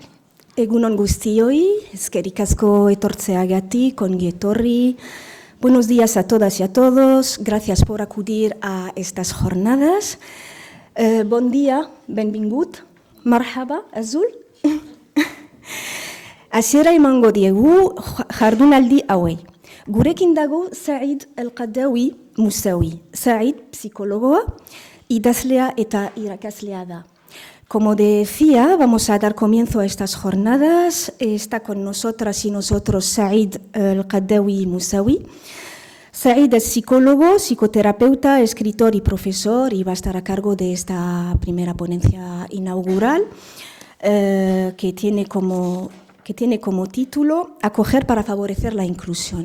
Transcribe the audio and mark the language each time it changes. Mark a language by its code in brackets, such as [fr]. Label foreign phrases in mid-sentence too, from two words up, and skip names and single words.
[eu] Egunon guztioi, eskerrik asko etortzeagatik, ongi etorri. [es] Buenos días a todas y a todos. Gracias por acudir a estas jornadas. [ca] Bon dia, benvingut. Marhaba, azul. [eu] Hasiera emango diegu jardunaldi hauei. Gurekin dago Said El-Qaddawi Musawi. Said, psicólogo, idazlea eta irakaslea da. [es] Como decía, vamos a dar comienzo a estas jornadas. Está con nosotras y nosotros Said El-Qaddawi Musawi. Said es psicólogo, psicoterapeuta, escritor y profesor y va a estar a cargo de esta primera ponencia inaugural que tiene como título Acoger para favorecer la inclusión.